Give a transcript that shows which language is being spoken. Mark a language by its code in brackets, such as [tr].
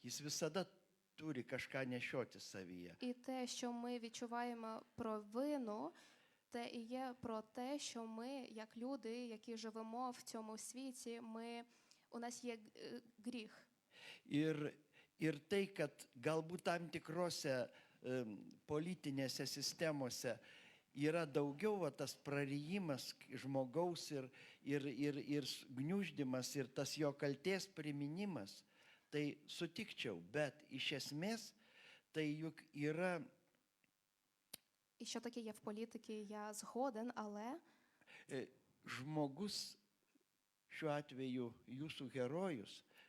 [lt] Jis visada turi kažką nešioti savyje. [uk] І те, що ми відчуваємо провину, те і є про те, що ми, як люди, які живемо в цьому світі, у нас є гріх. [lt] Ir tai, kad galbūt tam tikrose politinėse sistemose yra daugiau tas prarijimas žmogaus ir gniuždymas ir tas jo kalties priminimas, tai sutikčiau, bet iš esmės tai juk yra [uk] І що таке є в політиці, я згоден, але [lt] žmogus, šiuo atveju jūsų herojus,